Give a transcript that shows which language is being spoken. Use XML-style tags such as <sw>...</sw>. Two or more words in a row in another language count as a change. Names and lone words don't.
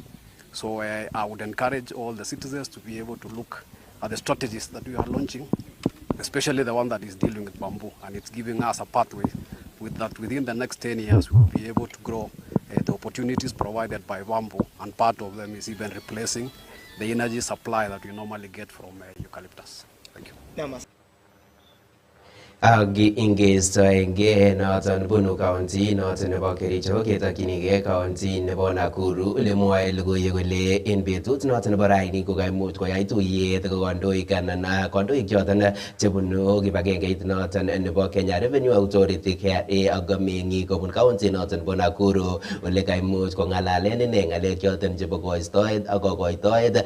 <en>So I would encourage all the citizens to be able to look at the strategies that we are launching, especially the one that is dealing with bamboo, and it's giving us a pathway with that within the next 10 years we will be able to grow the opportunities provided by bamboo, and part of them is even replacing the energy supply that we normally get from eucalyptus. Thank you.</en> <kln>Ingestoenge noton bunu county noton nebo Kericho ketokyinigei county nebo Nakuru ole mwoe logoiwek kole en betut noton nebo raini ko kaimuch koyai tuyet kandoik anan kandoik choton chebunu kibagengeit noton nebo Kenya Revenue Authority KRA ak meng'ik kobun county noton nebo Nakuru ole kaimuch kong'alalen ine ng'alek choton chebo koistoet ak kokoitoet</kln>